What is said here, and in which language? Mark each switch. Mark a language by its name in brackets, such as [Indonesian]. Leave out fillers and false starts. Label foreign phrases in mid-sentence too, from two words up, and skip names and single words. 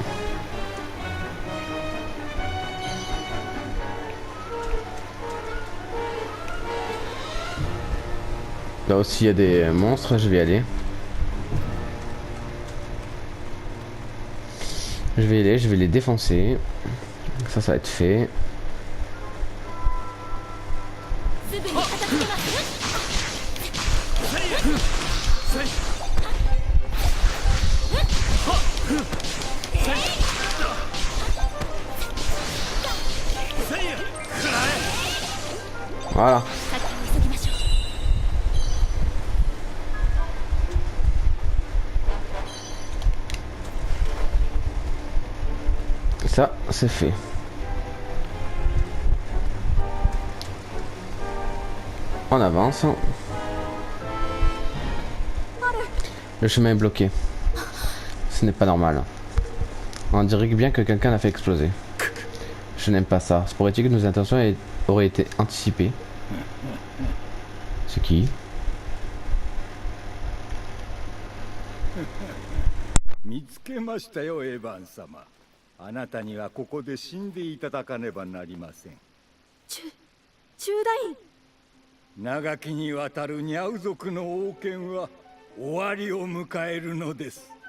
[French] Là aussi il y a des monstres, je vais y aller. Je vais y aller, je vais les défoncer. Ça va être fait. [Japanese] すぐに片付けます [French] Voilà. [Japanese] 先を急ぎましょう [French] Ça, c'est fait. On avance. Le chemin est bloqué. Ce n'est pas normal. On dirait bien que quelqu'un l'a fait exploser. Je n'aime pas ça. Se pourrait-il que nos intentions auraient été anticipées? C'est qui? [Japanese] 見つけましたよ、エヴァン様。あなたにはここで死んでいただかねばなりません。中大院長きにわたるニャウ族の王権は終わりを迎えるのです。